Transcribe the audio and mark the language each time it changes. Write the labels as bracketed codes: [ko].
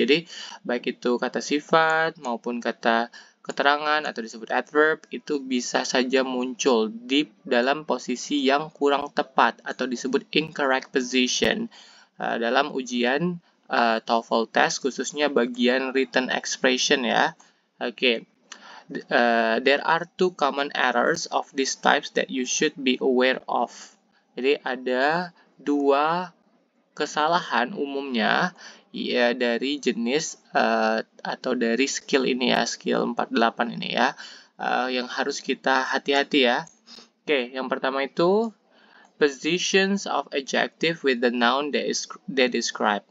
[id] Jadi, baik itu kata sifat maupun kata keterangan atau disebut adverb itu bisa saja muncul di dalam posisi yang kurang tepat atau disebut incorrect position dalam ujian TOEFL test, khususnya bagian written expression ya. Oke. [en] There are two common errors of these types that you should be aware of. [id] Jadi ada dua kesalahan umumnya ya dari jenis atau dari skill ini ya, skill 48 ini ya, yang harus kita hati-hati ya. Oke, yang pertama itu [en] positions of adjective with the noun they describe.